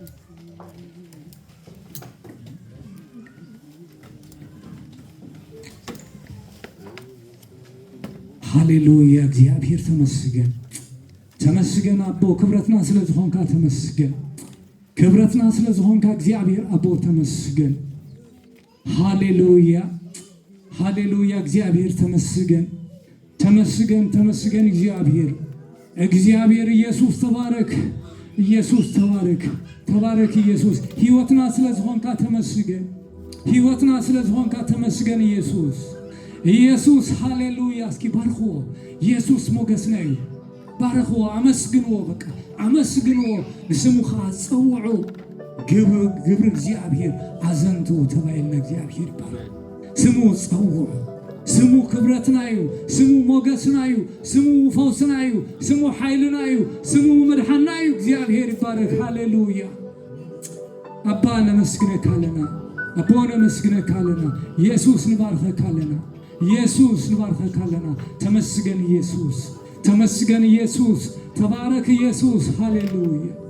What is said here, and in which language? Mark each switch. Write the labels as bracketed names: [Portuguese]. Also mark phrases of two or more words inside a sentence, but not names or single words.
[Tigrinya] ሃሌሉያ እግዚአብሔር ተመስገን ተመስገን አቦ ክብረትና ስለዝኾንካ ተመስገን ክብረትና ስለዝኾንካ እግዚአብሔር አቦ ተመስገን ሃሌሉያ ሃሌሉያ እግዚአብሔር ተመስገን ተመስገን ተመስገን እግዚአብሔር እግዚአብሔር ኢየሱስ ተባረክ ኢየሱስ ተባረክ ተባረክ ኢየሱስ ሕይወትና ስለዝኾንካ ተመስገን ሕይወትና ስለዝኾንካ ተመስገን ኢየሱስ ኢየሱስ ሃሌሉያ እስኪ ባርኽዎ ኢየሱስ ሞገስና እዩ ባርኽዎ አመስግንዎ በቃ አመስግንዎ ንስሙኻ ፀውዑ ግብር እግዚአብሔር አዘንቱ ተባይልና እግዚአብሔር ይባረክ ስሙ ፀውዑ ስሙ ክብረትና እዩ ስሙ ሞገስና እዩ ስሙ ፈውስና እዩ ስሙ ሓይልና እዩ ስሙ መድሓና እዩ እግዚአብሔር ይባረክ ሃሌሉያ አባ ነመስግነካ ኣለና አቦ ነመስግነካ ኣለና ኢየሱስ ንባርከካ ኣለና ኢየሱስ ንባርከካ ኣለና ተመስገን ኢየሱስ ተመስገን ኢየሱስ ተባረክ ኢየሱስ ሃሌሉያ